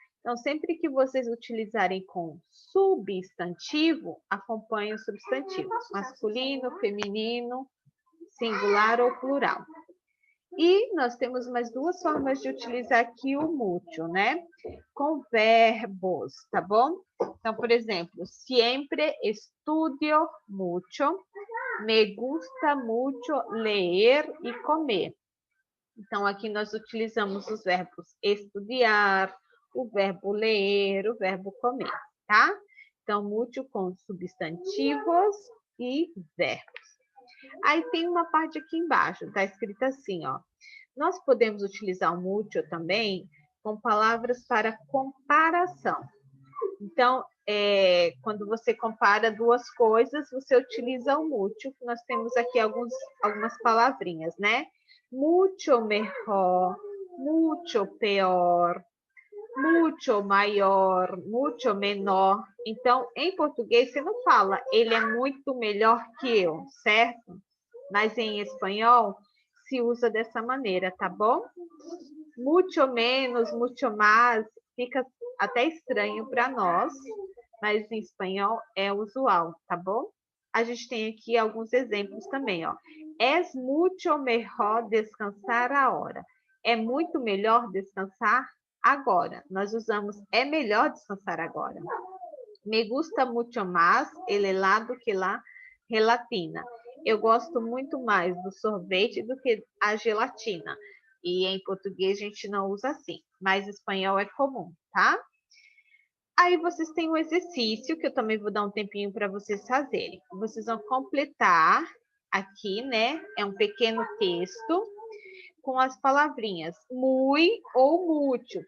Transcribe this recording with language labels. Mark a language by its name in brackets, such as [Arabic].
[Portuguese] Então, sempre que vocês utilizarem com substantivo, acompanhe os substantivos. Masculino, feminino, singular ou plural. E nós temos mais duas formas de utilizar aqui o mucho, né? Com verbos, tá bom? Então, por exemplo, [Spanish] siempre estudio mucho, me gusta mucho leer [Portuguese] e comer. Então, aqui nós utilizamos os verbos estudar, o verbo ler, o verbo comer, tá? Então, mucho com substantivos e verbos. Aí tem uma parte aqui embaixo, tá escrito assim, ó. Nós podemos utilizar o mucho também com palavras para comparação. Então, quando você compara duas coisas, você utiliza o mucho. Nós temos aqui algumas palavrinhas, né? [Spanish] Mucho mejor, mucho peor, mucho maior, mucho menor. [Portuguese] Então, em português, você não fala ele é muito melhor que eu, certo? Mas em espanhol, se usa dessa maneira, tá bom? [Spanish] Mucho menos, mucho mais, [Portuguese] fica até estranho para nós, mas em espanhol é usual, tá bom? A gente tem aqui alguns exemplos também, ó. [Spanish] Es mucho mejor descansar ahora. [Portuguese] É muito melhor descansar agora. Nós usamos é melhor descansar agora. [Spanish] Me gusta mucho más el helado que la gelatina. [Portuguese] Eu gosto muito mais do sorvete do que a gelatina. E em português a gente não usa assim, mas em espanhol é comum, tá? Aí vocês têm um exercício que eu também vou dar um tempinho para vocês fazerem. Vocês vão completar aqui, né? É um pequeno texto com as palavrinhas muy ou mucho.